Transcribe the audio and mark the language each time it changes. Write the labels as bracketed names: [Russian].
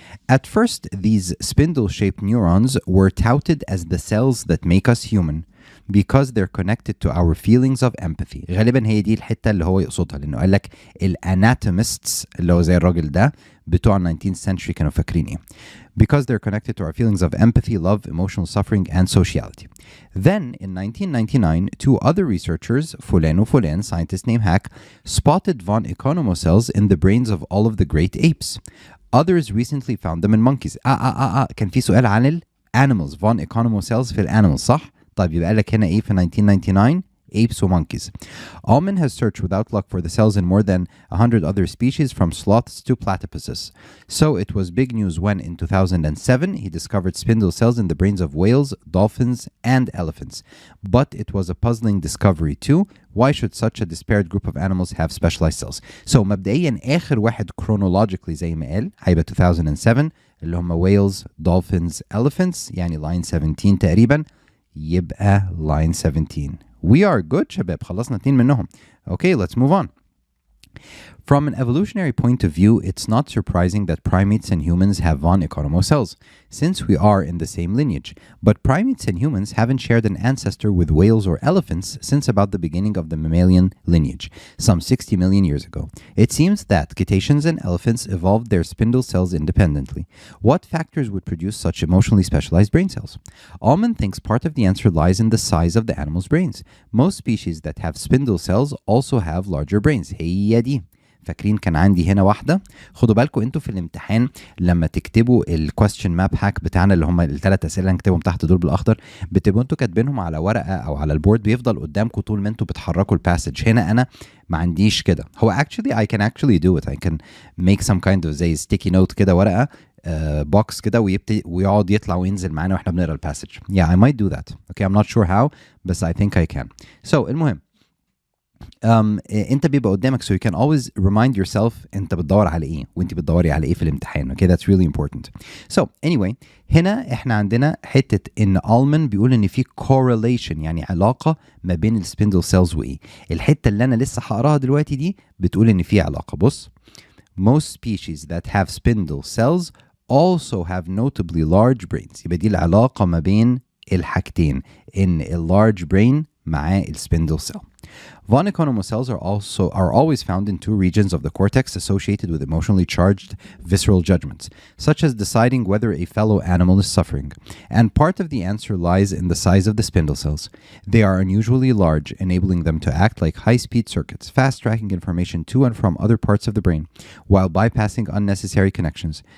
[English] At first, these spindle-shaped neurons were touted as the cells that make us human because they're connected to our feelings of empathy. [Arabic] غالبا هي دي الحتة اللي هو يقصدها لأنه قال لك الاناتوميستس اللي هو زي الراجل ده بتوع 19th century كانوا فاكرين ايه. [English] Because they're connected to our feelings of empathy, love, emotional suffering, and sociality. Then, in 1999, 2 other researchers, Fulan, scientist named Hack, spotted von Economo cells in the brains of all of the great apes. Others recently found them in monkeys. [Arabic] كان في سؤال عن ال animals. Von Economo cells في ال animals صح؟ طيب يبقى لك هنا ايه في 1999 apes و monkeys. [English] Ullman has searched without luck for the cells in more than 100 other species from sloths to platypuses. So it was big news when in 2007 he discovered spindle cells in the brains of whales, dolphins, and elephants. But it was a puzzling discovery too. Why should such a disparate group of animals have specialized cells? [Arabic] So مبدئيا آخر واحد chronologically زي ما قال هيبقى 2007 اللي هم whales, dolphins, elephants يعني line 17 تقريبا يبقى line 17. [English] We are good [Arabic] شباب خلصنا 2 منهم. [English] Okay, let's move on. From an evolutionary point of view, it's not surprising that primates and humans have von Economo cells, since we are in the same lineage. But primates and humans haven't shared an ancestor with whales or elephants since about the beginning of the mammalian lineage, some 60 million years ago. It seems that cetaceans and elephants evolved their spindle cells independently. What factors would produce such emotionally specialized brain cells? Allman thinks part of the answer lies in the size of the animal's brains. Most species that have spindle cells also have larger brains. [Arabic] هي دي. فاكرين كان عندي هنا واحدة. خدوا بالكم انتوا في الامتحان لما تكتبوا الكويستشن ماب هاك بتاعنا اللي هم الثلاث اسئله اللي هنكتبهم تحت دول بالاخضر، بتبقوا انتوا كاتبينهم على ورقه او على البورد، بيفضل قدامكم طول ما انتوا بتحركوا الباسج. هنا انا ما عنديش كده. [English] هو actually I can actually do it. I can make some kind of زي sticky note [Arabic] كده، ورقه بوكس كده، ويقعد يطلع وينزل معانا واحنا بنقرا الباسج. [English] Yeah, I might do that. Okay, I'm not sure how, but I think I can. [Arabic] So المهم انت بيبقى قدامك [English] so you can always remind yourself [Arabic] انت بتدور على ايه وانت بتدوري على ايه في الامتحان. [English] Okay, that's really important. [Arabic] So anyway, هنا احنا عندنا حتة ان Allman بيقول ان في correlation، يعني علاقة ما بين السبندل سيلز وايه. الحتة اللي انا لسه هقراها دلوقتي دي بتقول ان في علاقة. [English] بص، most species that have spindle cells also have notably large brains. [Arabic] يبقى دي العلاقة ما بين الحاجتين، ان large brain مع السبندل cell. [English] Von Economo cells are always found in two regions of the cortex associated with emotionally charged visceral judgments, such as deciding whether a fellow animal is suffering. And part of the answer lies in the size of the spindle cells. They are unusually large, enabling them to act like high-speed circuits, fast-tracking information to and from other parts of the brain, while bypassing unnecessary connections.